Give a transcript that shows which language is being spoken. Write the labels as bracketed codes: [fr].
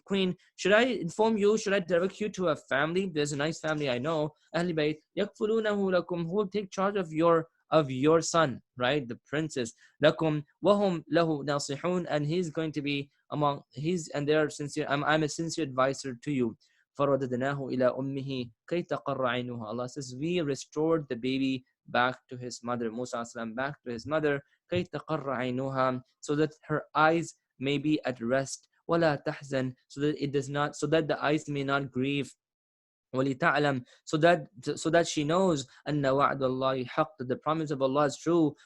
[en] Queen, should I inform you, should I direct you to a family? There's a nice family I know, [ar] أهل بيت يكفلونه لكم, [en] who will take charge of your son, right? The princess. [ar] لكم وهم له ناصحون, [en] and he's going to be among his, and they are sincere. I'm a sincere advisor to you. [ar] فرددناه إلى أمه كي تقر عينها. [en] Allah says, we restored the baby back to his mother, Musa back to his mother, [ar] كي تقر عينها, [en] so that her eyes may be at rest. [ar] ولا تحزن, [en] so that the eyes may not grieve. [ar] وَلِتَعْلَمْ, [en] so that she knows [ar] أَنَّ وَعْدَ اللَّهِ حَقٌّ, [en] that the promise of Allah is true.